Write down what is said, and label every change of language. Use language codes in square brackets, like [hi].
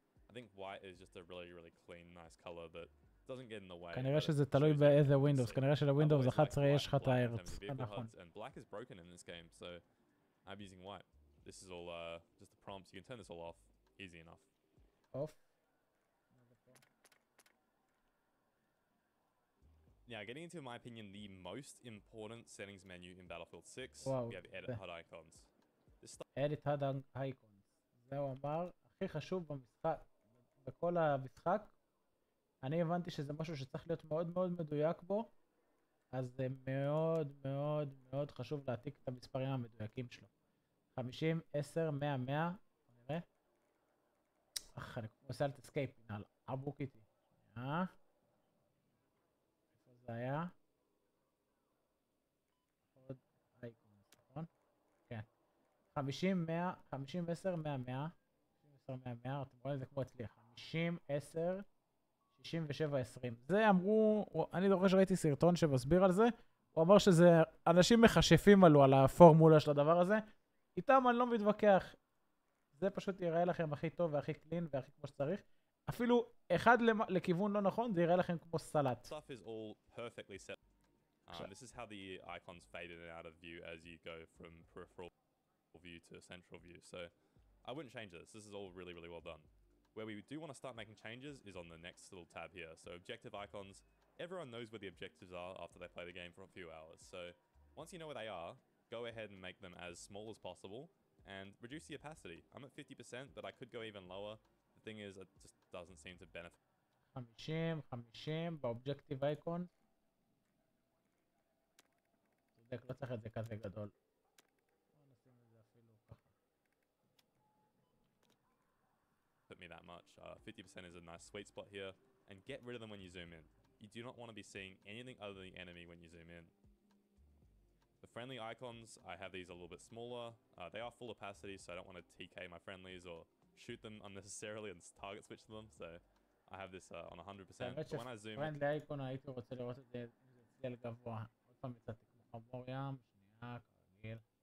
[en] I think white is just a really, really clean, nice color that doesn't get in the way. [he] כנראה שזה תלוי באיזה ווינדוס. כנראה שלווינדוס 11 יש לך את הארץ. נכון. [en] And black is broken in this game, so I'm using white. This is all just the prompts. You can turn this all off. Easy enough. Off. Now, getting into, in my opinion, the most important settings menu in Battlefield 6, Wow. we have edit HUD icons. edit HUD icons. [he] זהו אמר, הכי חשוב במשחק, בכל המשחק, אני הבנתי שזה משהו שצריך להיות מאוד מאוד מדויק בו, אז זה מאוד מאוד מאוד חשוב להעתיק את המספרים המדויקים שלו. 50, 10, 100, 100, נראה. אני עושה על אסקייפ, הנה, עבוק איתי. זה היה עוד אייקונס, נכון? כן. 50, 100, 50, 10, 100, 100. 50, 10, 100, 100. אתם רואים את זה כמו אצלי. 50, 10, 67, 20. זה אמרו, אני זוכר שראיתי סרטון שמסביר על זה. הוא אמר שזה, אנשים מחשפים עלו על הפורמולה של הדבר הזה. איתם אני לא מתווכח. זה פשוט יראה לכם הכי טוב והכי קלין והכי כמו שצריך. אפילו אחד לכיוון לא נכון, זה יראה לכם כמו סלט. [en] Stuff is all perfectly set. This is how the icons fade in and out of view as you go from peripheral view to central view. So I wouldn't change this. This is all really, really well done. Where we do want to start making changes is on the next little tab here. So objective icons. Everyone knows where the objectives are after they play the game for a few hours. So once you know where they are, go ahead and make them as small as possible and reduce the opacity. I'm at 50%, but I could go even lower. The thing is, it just doesn't seem to benefit. [he] 50, 50, באובג'קטיב אייקון. צודק, לא צריך את זה כזה גדול. בוא נשים את זה אפילו ככה. [en] Put me that much. 50% is a nice sweet spot here. And get rid of them when you zoom in. You do not want to be seeing anything other than the enemy when you zoom in. The friendly icons, I have these a little bit smaller. They are full opacity, so I don't want to TK my friendlies or shoot them unnecessarily and target switch them. So I have this on 100%. But when I zoom in... [he] פרנדלי אייקון הייתי רוצה לראות את זה אם זה אצלי על גבוה. עוד פעם יצאתי כמו חמור ים, שנייה, כרגיל.